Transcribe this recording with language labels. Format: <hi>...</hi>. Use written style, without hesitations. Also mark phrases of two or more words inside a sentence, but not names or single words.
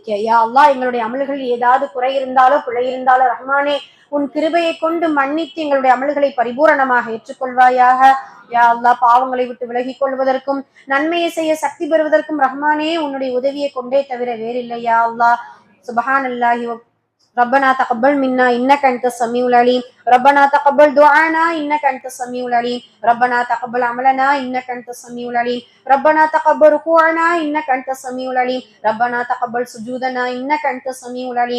<ar>يا الله,</ar> <ta>எங்களுடைய அமல்களில் ஏதாவது குறை இருந்தாலோ பிழை இருந்தாலோ ரஹ்மானே உன் கிருபையை கொண்டு மன்னித்து எங்களுடைய அமல்களை பரிபூரணமாக ஏற்றுக்கொள்வாயாக.</ta> <ar>يا الله,</ar> <ta>பாவங்களை விட்டு விலகிக் கொள்வதற்கும் நன்மையை செய்ய சக்தி பெறுவதற்கும் ரஹ்மானே உன்னுடைய உதவியை கொண்டே தவிர வேறில்லை.</ta> <ar>يا الله، سبحان الله ربنا تقبل منا انك انت السميع العليم. ربنا تقبل دعانا انك انت السميع العليم. ربنا تقبل عملنا انك انت السميع العليم. ربنا تقبل ركوعنا انك انت السميع العليم. ربنا تقبل سجودنا انك انت السميع العليم.</ar>